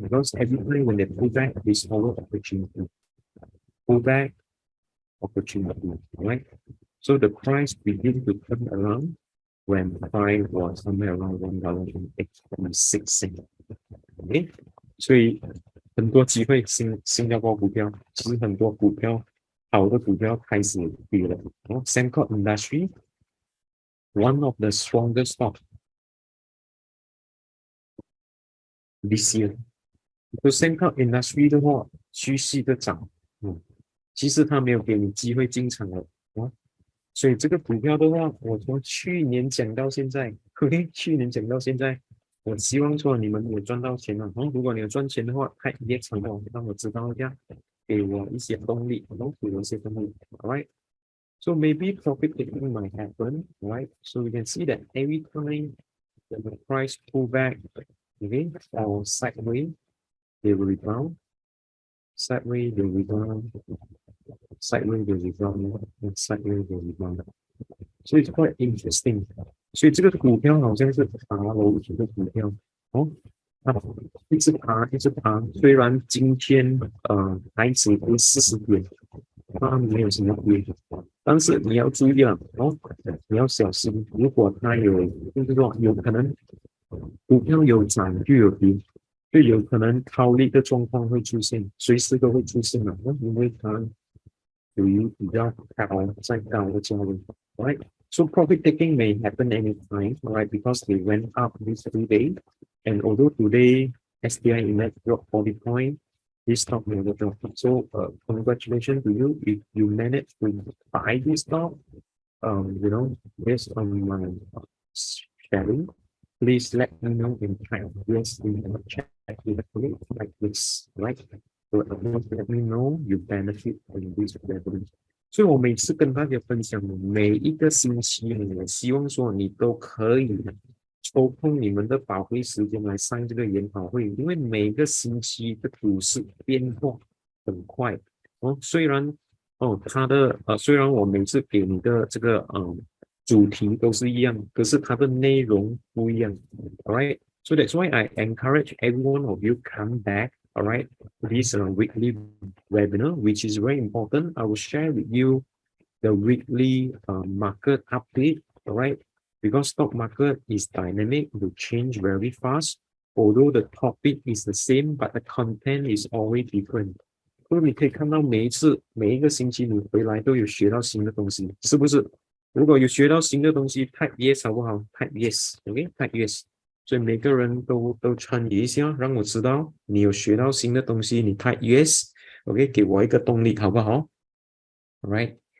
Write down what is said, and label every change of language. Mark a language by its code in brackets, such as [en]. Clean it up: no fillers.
[en] Because every time when they pull back, there's always opportunity. Pull back, opportunity, right? So the price begin to turn around when the price was somewhere around $1.86. [zh] OK， 所以很多机会新加坡股票，其实很多股票好的股票开始跌了。 [en] Sembcorp Industry, one of the strongest stock this year. [zh] 就 Sembcorp Industry 的话，趋势的涨，其实它没有给你机会进场了所以这个股票的话，我从去年讲到现在 ，OK， 去年讲到现在。我希望说你们有赚到钱了，如果你有赚钱的话，开业成功，让我知道一下，给我一些动力，给我一些动力 ，alright? [en] So maybe profit taking might happen, right? So you can see that every time the price pull back, okay, or sideways, they will rebound, sideways they rebound, sideways they rebound, and sideways they rebound. So it's quite interesting. [zh] 所以这个股票好像是爬楼梯的股票它一直爬一直爬，虽然今天还只跌40点，它没有什么跌，但是你要注意了你要小心，如果它有就是说有可能股票有涨就有跌，就有可能套利的状况会出现，随时都会出现的，因为它属于比较高再高的价位 ，right？ [en] So profit taking may happen anytime, right? Because they went up these 3 days, and although today STI index dropped 40 points, this stock never dropped. So congratulations to you if you managed to buy this stock. Based on my sharing, please let me know in chat. Yes, in the chat like this, right? So let me know you benefit from this revenue. [zh] 所以我每次跟大家分享的每一个星期，我希望说你都可以抽空你们的宝贵时间来上这个研讨会，因为每个星期的股市变化很快虽然虽然我每次给你的这个主题都是一样，可是它的内容不一样 ，alright? [en] So that's why I encourage every one of you come back. Alright, this weekly webinar, which is very important. I will share with you the weekly market update, alright? Because stock market is dynamic, will change very fast. Although the topic is the same, but the content is always different. [zh] 所以你可以看到每一个星期你回来都有学到新的东西，是不是？如果有学到新的东西 ， [en] type yes [zh] 好不好 ？type yes，OK，type yes。所以每个人都参与一下，让我知道你有学到新的东西，你 [en] type yes， [zh] OK，给我一个动力，好不好 ？Alright，